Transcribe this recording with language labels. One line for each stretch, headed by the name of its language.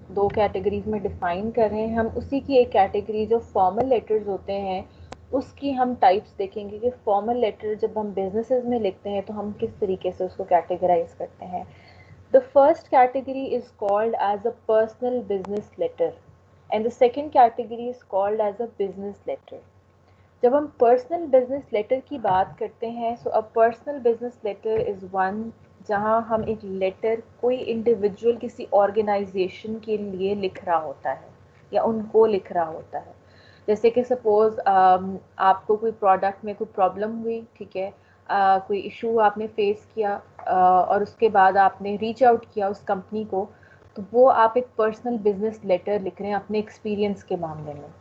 Urdu: دو categories میں define کر رہے ہیں. ہم اسی کی ایک کیٹیگری جو فارمل لیٹرز ہوتے ہیں اس کی ہم ٹائپس دیکھیں گے کہ فارمل لیٹر جب ہم بزنسز میں لکھتے ہیں تو ہم کس طریقے سے اس کو کیٹیگرائز کرتے ہیں.
English: The first category is called as a personal business letter and the second category is called as a business letter.
Urdu: جب ہم پرسنل بزنس لیٹر کی بات کرتے ہیں
English: so a personal business letter is one
Urdu: جہاں ہم ایک لیٹر کوئی انڈیویجول کسی آرگنائزیشن کے لیے لکھ رہا ہوتا ہے یا ان کو لکھ رہا ہوتا ہے. جیسے کہ سپوز آپ کو کوئی پروڈکٹ میں کوئی پرابلم ہوئی, ٹھیک ہے, کوئی ایشو آپ نے فیس کیا اور اس کے بعد آپ نے ریچ آؤٹ کیا اس کمپنی کو, تو وہ آپ ایک پرسنل بزنس لیٹر لکھ رہے ہیں اپنے ایکسپیرینس کے معاملے میں.